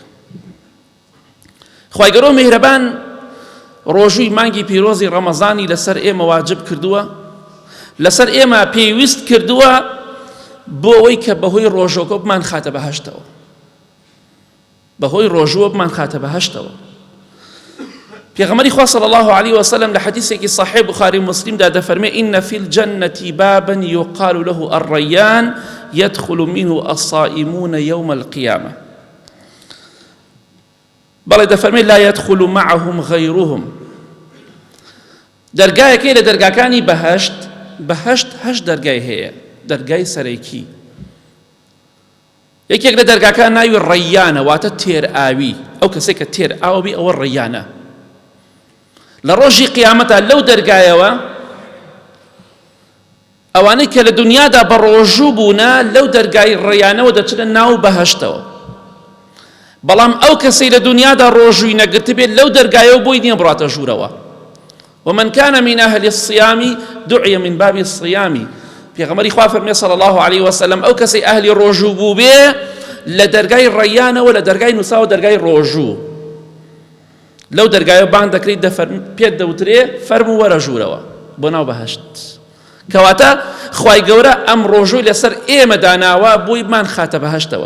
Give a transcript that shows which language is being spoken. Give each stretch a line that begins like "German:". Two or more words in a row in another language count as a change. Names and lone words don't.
Central Kurdish: خوای گەورە و میهرەبان ڕۆژووی مانگی پیرۆزی ڕەمەزانی لەسەر ئێمە واجب کردووە، لەسەر ئێمە پێویست کردووە بۆ ئەوەی کە بەهۆی ڕۆژۆکە بمان خاتە بەهەشتەوە، بەهۆی ڕۆژووە بمان خاتە بەهەشتەوە. پێغەمبەری خوا
Arabic: صلی الله عليه وسلم
Central Kurdish: لە حەدیثێکی صحیح بخاری مسلمدا دەفەرمێ:
Arabic: إن في الجنة بابا يقال له الريان يدخل منه الصائمون يوم القيامة.
Central Kurdish: بەڵێ دەفەرمێ:
Arabic: لا يدخل معهم غيرهم.
Central Kurdish: دەرگایەکەی لە دەرگاکانی بەهەشت، بەهەشت هەشت دەرگای هەیە، دەرگای سەرەکی. یەکێک لە دەرگاکان ناوی ڕەیانە، واتە تێر ئاوی. ئەو کەسێک کە تێر ئاوی ئەوە ڕەیانە. لە ڕۆژی قیامەتە لەو دەرگایەوە ئەوانەی کە لە دنیادا بە ڕۆژوو بوونە لەو دەرگای ڕەیانەوە دەچنە ناو بەهەشتەوە. بەڵام ئەو کەسەی لە دنیادا ڕۆژووی نەگرت بێت لەو دەرگایەوە بۆی نییە بڕاتە ژوورەوە.
Arabic: ومن كان من أهل الصيام دعي من باب الصيام.
Central Kurdish: پێغەمبەری خوا فەرمێ
Arabic: صلی الله عليه وسلم
Central Kurdish: ئەو کەسەی ئەهلی ڕۆژوو بوو بێ لە دەرگای ڕەیانەوە، لە دەرگای نووساوە دەرگای ڕۆژوو، لەو دەرگایە بانگ دەکرێت، پێت دەوترێ فەرموو وەرە ژوورەوە بۆ ناو بەهەشت. کەواتە خوای گەورە ئەم ڕۆژووی لەسەر ئێمە داناوە بۆی بمان خاتە بەهەشتەوە.